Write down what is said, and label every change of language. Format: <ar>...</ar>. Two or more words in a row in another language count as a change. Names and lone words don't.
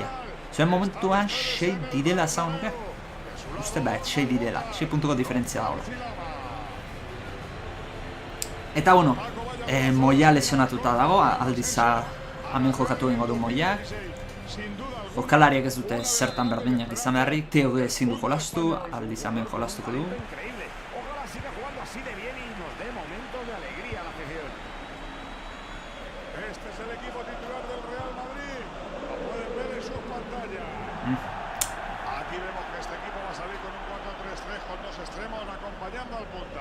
<eu>Zuen momentuan 6 direla esan nuke? Uste 6 direla, 6 puntuko diferentzia dagoela. Eta Moia lesionatuta dago, aldiza hemen jokatu egingo du Moiak. Jokalariak ez dute zertan berdinak izan beharrik, Teo ezin du jolastu, aldiz hemen jolastuko du.</eu> <es>Aquí vemos que este equipo va a salir con un 4-3-3 con 2 extremos acompañando al punta.</es>